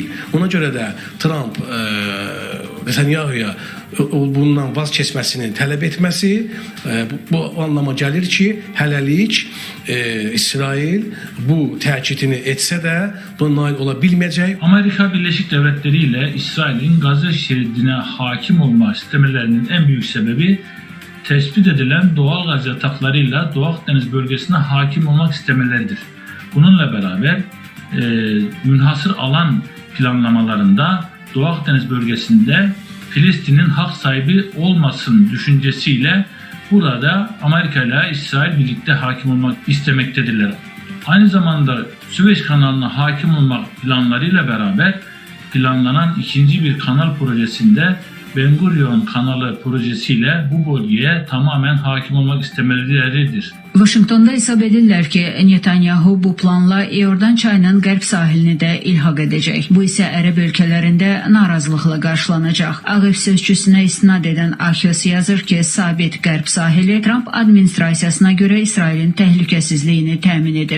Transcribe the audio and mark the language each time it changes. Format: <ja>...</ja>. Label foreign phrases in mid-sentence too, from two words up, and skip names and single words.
<az>Ona görə də Trump Netanyahu'ya bundan vaz keçməsini tələb etməsi bu anlama gəlir ki, hələlik İsrail bu təkidini etsə də buna nail ola bilməyəcək.</az> <tr>Amerika Birleşik Devletleri ile İsrail'in Gazze şeridine hakim olma istemelerinin en büyük sebebi tespit edilen doğal gaz yataklarıyla Doğu Akdeniz bölgesine hakim olmak istemeleridir. Bununla beraber münhasır alan planlamalarında Doğu Akdeniz bölgesinde Filistin'in hak sahibi olmasın düşüncesiyle burada Amerika ile İsrail birlikte hakim olmak istemektedirler. Aynı zamanda Süveyş kanalına hakim olmak planlarıyla beraber planlanan ikinci bir kanal projesinde Ben Gurion kanalı projesiyle bu bölgeye tamamen hakim olmak istemeleridir.</tr> <az>Vaşinqtonda hesab edirlər ki, Netanyahu bu planla Yordan çayının qərb sahilini də ilhaq edəcək. Bu isə ərəb ölkələrində narazılıqla qarşılanacaq. Ağ Ev sözçüsünə istinad edən Axios yazır ki, sabit qərb sahili Trump administrasiyasına görə İsrailin təhlükəsizliyini təmin edir.</az>